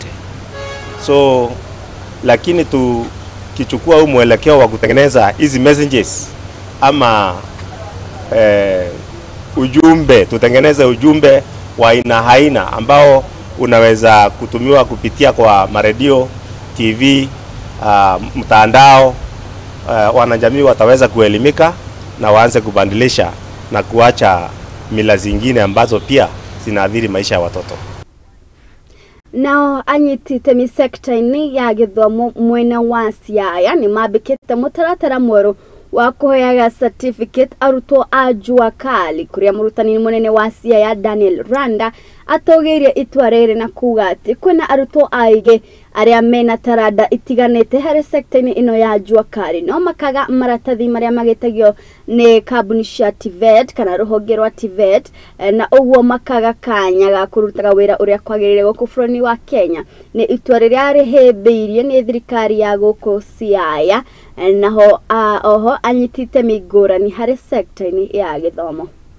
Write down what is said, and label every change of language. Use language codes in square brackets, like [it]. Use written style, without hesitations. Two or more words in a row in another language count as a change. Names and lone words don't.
[sw] So lakini tukichukua mwelekeo wa kutengeneza hizi messages ama ujumbe, tutengeneze ujumbe wa aina ambao unaweza kutumiwa kupitia kwa maredio, TV, mtandao, wanajamii wataweza kuelimika na waanze kubadilisha na kuacha mila zingine ambazo pia zinaathiri maisha ya watoto. [ki] Nao anyitite mi sector-ini ya githomo mwena wa Siaya ni mabikite mutaratara mweru wa kuheaga certificate arutwo a [sw] jua kali [ki] kuria murutani munene wa Siaya Daniel Randa atogeire itwa riri na kuga ati kwina arutwo aige aria mena tarada itiganete hari sector-ini ino ya [sw] jua kali [ki] no makaga maratathi maria magitagio ni kambuni cia TVET kana ruhonge rwa TVET na uguo makaga kanya ga kurutaga wira uria kwagirire guku buruni wa Kenya ni itwa riria rihimbiirie ni thirikari ya guku Siaya naho oho anyitite migurani hari sector-ini ya githomo.